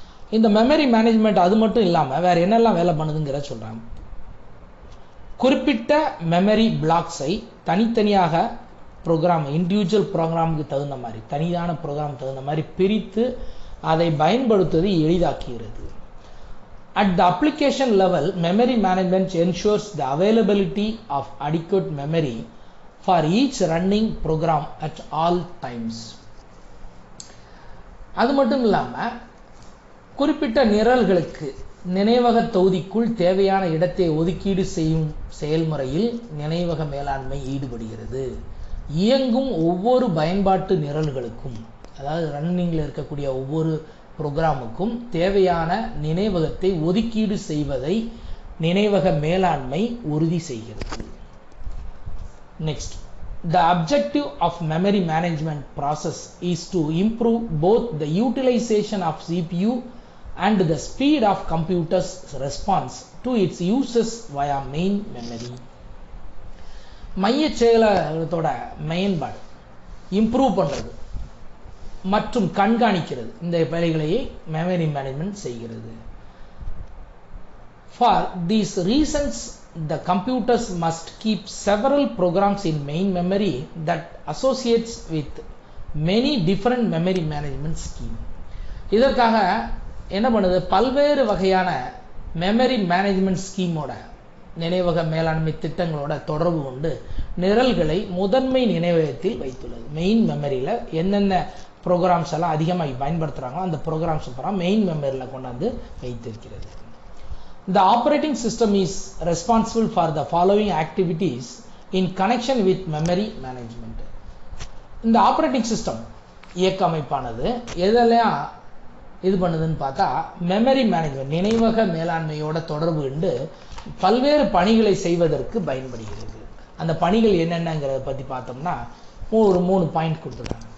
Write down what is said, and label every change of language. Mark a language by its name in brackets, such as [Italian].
[Tamil] இந்த memory management அது மட்டும் இல்லாமல் வேற என்னெல்லாம் வேலை பண்ணுதுங்கிற சொல்றாங்க. குறிப்பிட்ட மெமரி பிளாக்ஸை தனித்தனியாக ப்ரோக்ராம் இண்டிவிஜுவல் ப்ரோக்ராமுக்கு தகுந்த மாதிரி தனியான ப்ரோக்ராம் தகுந்த மாதிரி பிரித்து அதை பயன்படுத்துவதை எளிதாக்குகிறது. [English] At the application level, memory management ensures the availability of adequate memory for each running program at all times. [Tamil] அது மட்டும் இல்லாமல் குறிப்பிட்ட நிரல்களுக்கு நினைவக தொகுதிக்குள் தேவையான இடத்தை ஒதுக்கீடு செய்யும் செயல்முறையில் நினைவக மேலாண்மை ஈடுபடுகிறது. இயங்கும் ஒவ்வொரு பயன்பாட்டு நிரல்களுக்கும், அதாவது ரன்னிங்கில் இருக்கக்கூடிய ஒவ்வொரு ப்ரோக்ராமுக்கும் தேவையான நினைவகத்தை ஒதுக்கீடு செய்வதை நினைவக மேலாண்மை உறுதி செய்கிறது. Next, [English] the objective of memory management process is to improve both the utilization of CPU and the speed of computer's response to its uses via main memory. [Tamil] மைய செயலகத்தோட மேம்பாடு இம்ப்ரூவ் பண்றது மற்றும் கண்காணிக்கிறது இந்த வேலைகளையே மெமரி மேனேஜ்மெண்ட் செய்கிறது. [English] For these reasons, the computers must keep several programs in main memory that associates with many different memory management scheme. [Tamil] இதற்காக என்ன பண்ணுது, பல்வேறு வகையான மெமரி மேனேஜ்மெண்ட் ஸ்கீமோட நினைவக மேலாண்மை திட்டங்களோட தொடர்பு கொண்டு நிரல்களை முதன்மை நினைவகத்தில் வைத்துள்ளது. மெயின் மெமரியில் என்னென்ன ப்ரோக்ராம்ஸ் எல்லாம் அதிகமாக பயன்படுத்துகிறாங்களோ அந்த ப்ரோக்ராம்ஸ் அப்புறம் மெயின் மெமரியில் கொண்டாந்து வைத்திருக்கிறது. [English] The operating system is responsible for the following activities in connection with memory management. [Tamil] இந்த ஆப்ரேட்டிங் சிஸ்டம் இயக்க அமைப்பானது எதெல்லாம் இது பண்ணுதுன்னு பார்த்தா, மெமரி மேனேஜ்மெண்ட் நினைவக மேலாண்மையோட தொடர்பு கொண்டு பல்வேறு பணிகளை செய்வதற்கு பயன்படுகிறது. அந்த பணிகள் என்னென்னங்கிறத பற்றி பார்த்தோம்னா ஒரு 3 பாயிண்ட் கொடுத்துருக்காங்க.